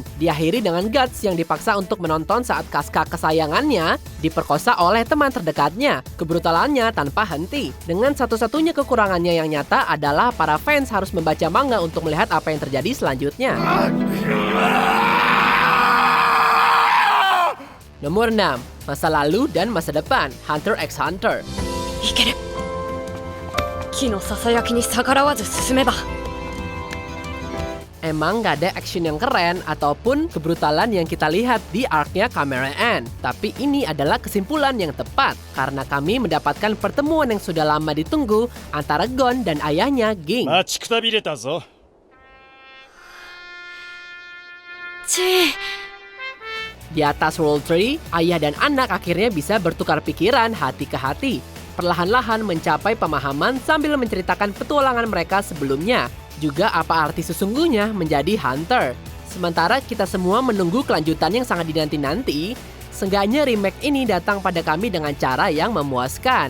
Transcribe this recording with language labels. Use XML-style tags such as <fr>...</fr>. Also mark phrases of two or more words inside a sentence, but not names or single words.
<id>Diakhiri dengan Guts yang dipaksa untuk menonton saat Casca kesayangannya diperkosa oleh teman terdekatnya. Kebrutalannya tanpa henti. Dengan satu-satunya kekurangannya yang nyata adalah para fans harus membaca manga untuk melihat apa yang terjadi selanjutnya. Nomor 6. Masa lalu dan masa depan, Hunter x Hunter.</id> <ja>いける木のささやきに逆らわず進めば</ja> <id>Emang gak ada action yang keren ataupun kebrutalan yang kita lihat di arc-nya Camera N. Tapi ini adalah kesimpulan yang tepat karena kami mendapatkan pertemuan yang sudah lama ditunggu antara Gon dan ayahnya Ging.</id> <ja>待ちくたびれたぞ。</ja> <id>Di atas World Tree, ayah dan anak akhirnya bisa bertukar pikiran hati ke hati. Perlahan-lahan mencapai pemahaman sambil menceritakan petualangan mereka sebelumnya. Juga apa arti sesungguhnya menjadi Hunter. Sementara kita semua menunggu kelanjutan yang sangat dinanti-nanti, seenggaknya remake ini datang pada kami dengan cara yang memuaskan.</id>